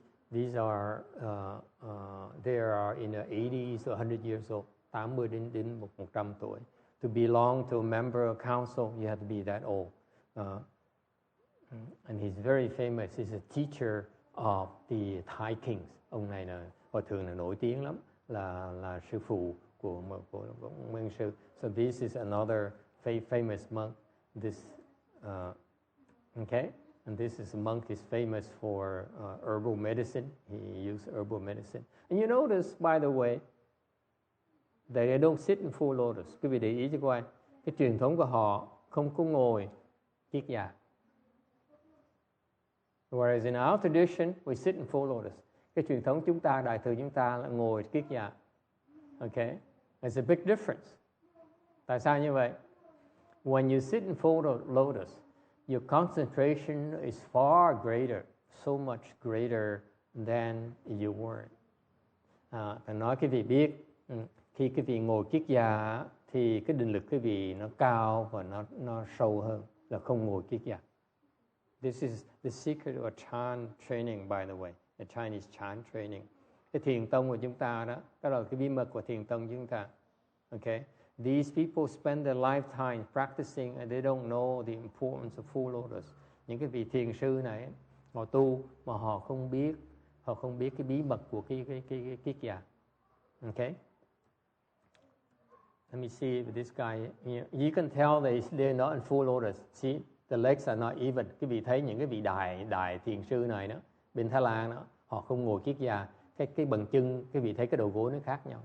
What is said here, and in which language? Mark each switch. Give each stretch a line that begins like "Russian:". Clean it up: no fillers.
English: These are they are in the 80s to 100 years old.
Vietnamese: 80 đến 100 tuổi.
English: To belong to a member of council, you have to be that old. And he's very famous. He's a teacher of the Thai kings.
Vietnamese: Ông này là hòa thượng là nổi tiếng lắm, là sư phụ của nguyên sư.
English: So this is another famous monk. This okay, and this is a monk is famous for herbal medicine. He used herbal medicine. And you notice, by the way, that they don't sit in full lotus.
Vietnamese: Quý vị để ý cho coi, cái truyền thống của họ không có ngồi kiết già.
English: Whereas in our tradition, we sit in full lotus.
Vietnamese: Cái truyền thống chúng ta, đại thừa chúng ta là ngồi kiết già. Okay?
English: There's a big difference.
Vietnamese: Tại sao như vậy?
English: When you sit in full lotus, your concentration is far greater, so much greater than you weren't.
Vietnamese: Thầy nói quý vị biết, khi quý vị ngồi kiết già thì cái định lực quý vị nó cao và nó sâu hơn là không ngồi kiết già.
English: This is the secret of Chan training, by the way, the Chinese Chan training.
Vietnamese: Cái thiền tông của chúng ta đó, đó là cái bí mật của thiền tông chúng ta. Okay?
English: These people spend their lifetime practicing and they don't know the importance of full lotus.
Vietnamese: Những cái vị thiền sư này họ tu mà họ không biết cái bí mật của cái kiết già. Okay?
English: Let me see if this guy, you can tell they're not in full lotus. See, the legs are not even.
Vietnamese: Quý vị thấy những cái vị đại thiền sư này đó, bên Thái Lan đó, họ không ngồi kiết già. Cái bàn chân, quý vị thấy cái đầu gối nó khác nhau.